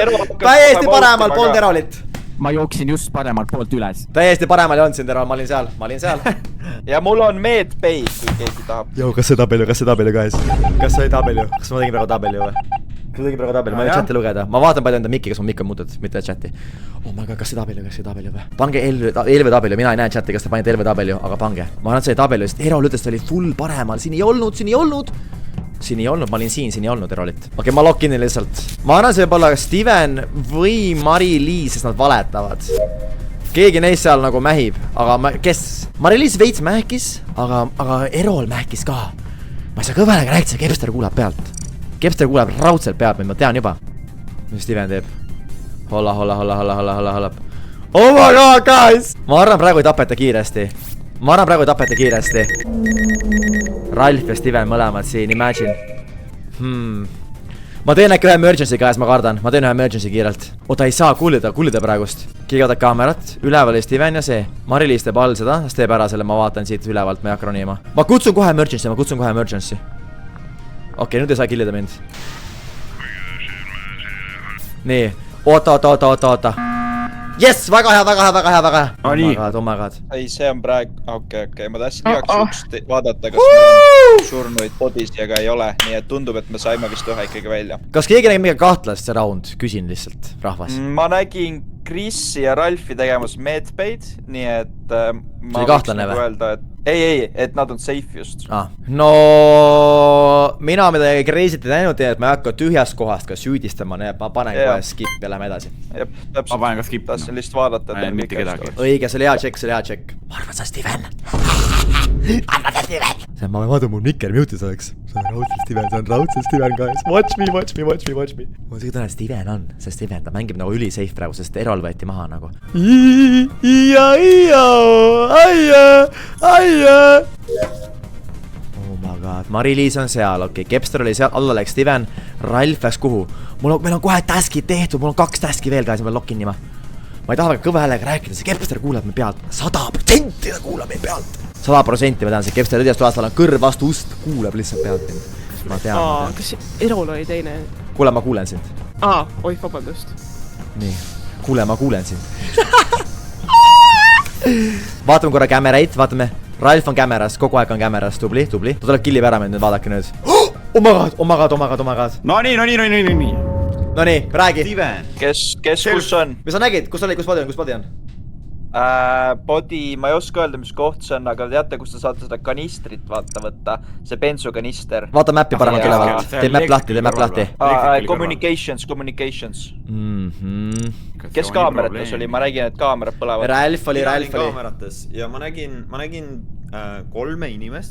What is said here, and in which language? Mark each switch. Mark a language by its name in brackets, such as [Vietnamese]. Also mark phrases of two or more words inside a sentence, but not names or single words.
[Estonian] Täiesti paremal, polnud Erolit. Ma jooksin just paremalt poolt üles. Täiesti paremal ei olnud sind, Erol, ma olin seal. Ja mul on medbase, kui keegi tahab. Joo, kas see tabelju, guys? Kas see oli tabelju? Kas ma tegin praegu tabelju või? Ma ei chati lugeda. Ma vaatan palju enda mikki, kas ma mikk on muutud, mitte chati. [English] Oh my god, [Estonian] kas see tabelju või? Pange LV tabelju, mina ei näe chati, kas te panite LV tabelju, aga pange. Ma arvan, et see oli tabelju, sest Erol ütles, ta oli full paremal. Siin ei olnud, ma olin siin ei olnud Erolit. Okei, ma [English] lock in'i [Estonian] lihtsalt. Ma arvan, see võib olla Steven või Mari-Liis, sest nad valetavad. Keegi neist seal nagu mähib, aga kes? Mari-Liis veits mähkis, aga Erol mähkis ka. Ma ei saa kõvelega rääkida, see Kepster kuulab pealt. Kepster kuuleb raudselt pealt, ma tean juba. Mis Steven teeb? [English] Holla. Oh my god, guys! [Estonian] Ma arvan, praegu ei tapeta kiiresti. Ralf ja Steven mõlemad siin, imagine. Ma teen äkki ühe emergency, guys, ma kardan. Ma teen ühe emergency kiirelt. Oota, ei saa kuulida praegust. Keegi võtab kaamerat, üleval oli Steven ja see. Mari-Liis teeb all seda, siis teeb ära selle, ma vaatan siit ülevalt, ma ei hakka ronima. Ma kutsun kohe emergency. Okei, nüüd ei saa killida mind. Nii, oota. Yes, väga hea. [English] Oh my god. [Estonian] Ei, see on praegu... Okei, ma tahtsin igaks vaadata, kas meil on surnuid bodis ja ka ei ole. Nii et tundub, et me saime vist ühe ikkagi välja. Kas keegi nägi mingi kahtlast see round? Küsin lihtsalt, rahvas. Ma nägin Chrisi ja Ralfi tegemas medbaid, nii et... See oli kahtlane või? ei, et nad on safe just. No mina midagi crazy't ei näinud, et ma ei hakka tühjast kohast ka süüdistama, nii et ma panen kohe skip ja lähme edasi. Ma panen ka skip. Tahtsin lihtsalt vaadata, et mitte kedagi. Õige, see oli hea tšekk. Ma arvan, sa Steven. Ma vaatan, mul mikker mute'is oleks. See on raudselt Steven, guys. [English] Watch me. [Estonian] Mul on siuke tunne, et Steven on, see Steven, ta mängib nagu ülisafe praegu, sest Erol võeti maha nagu. [English] Oh my god, [Estonian] Mari-Liis on seal, okei, Kepster oli seal, alla läks Steven, Ralf läks kuhu? Meil on kohe taskid tehtud, mul on 2 taski veel, guys, ma pean [English] lock in [Estonian] nima. Ma ei taha väga kõva häälega rääkida, see Kepster kuuleb me pealt, 100% ta kuuleb me pealt. 100% ma tean, see Kepster õdjast toas, tal on kõrv vastu ust, kuuleb lihtsalt pealt mind. Ma tean. Kas Erol oli teine? Kuule, ma kuulen sind. Oih, vabandust. Nii, kuule, ma kuulen sind. Vaatame korra kämeraid, vaatame. Ralf on kämeras, kogu aeg on kämeras, tubli. Ta tuleb killib ära mind, nüüd vaadake nüüd. [English] Oh my god. [Estonian] No nii. No nii, räägi. Steven. Kes kus on? Mis sa nägid, kus body on? Body, ma ei oska öelda, mis koht see on, aga teate, kus te saate seda kanistrit võtta, see bensukanister. Vaata mäppi paremalt ülevalt, teeb mäpp lahti. Communications. Kes kaamerates oli, ma nägin, et kaamerad põlevad. Ralf oli. Kaamerates ja ma nägin 3 inimest.